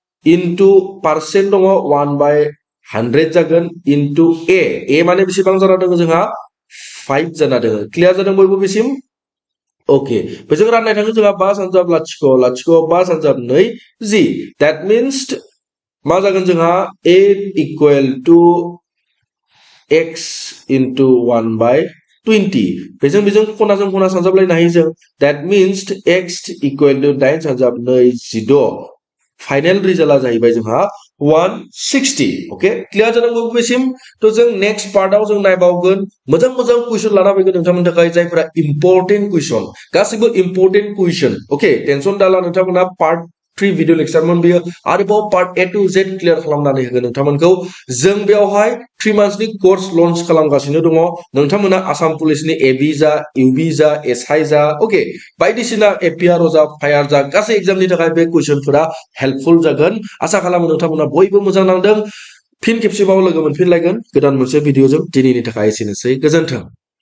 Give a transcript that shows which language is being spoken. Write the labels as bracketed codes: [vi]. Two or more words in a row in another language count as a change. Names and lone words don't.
[brx] into percent दङ 1/100 जागोन into a माने बेसेबां जाना दङ जोंहा 5 जाना दङ क्लियार जादों बयबो बेसिम ओके बेजों राननाय थाङो जोंहा 5 सानजाब लाथिख' लाथिख' 5 सानजाब 2 जि [en] that means [brx] मा जागोन जोंहा [en] a equal to x into 1/20 [brx] बेजों खनाजों खना सानजाबलायनो हायो जों [en] that means x equal to 9 [brx] सानजाब 2 16 फाइनल रिजल्टआ जाहैबाय जोंहा 160 ओके क्लियर जादों बेसिम तो जों नेक्स्ट पार्टआव जों नायबावगोन मोजां मोजां क्वेश्चन लाना फैगोन नोंथांमोननि थाखाय जायफोरा [en] important question [brx] गासिबो [en] important question [brx] ओके टेंशन दाला नोंथांमोना पार्ट 3 भिडिअ लेक्चरमोन बियो आरोबाव पार्ट [en] A to Z [brx] क्लियर खालामनानै होगोन नोंथांमोनखौ जों बेवहाय 3 मान्थसनि कोर्स लन्च खालामगासिनो दङ नोंथांमोना आसाम पुलिसनि एबि जा इउबि जा एसआइ जा ओके बायदिसिना एपिआरओ जा फायार जा गासै एग्जामनि थाखाय बे क्वेश्चनफोरा हेल्पफुल जागोन आसा खालामो नोंथांमोना बयबो मोजां नांदों फिन खेबसेबाव लोगो मोनफिनलायगोन गोदान मोनसे भिडिअजों दिनैनि थाखाय एसेनोसै गोजोन्थों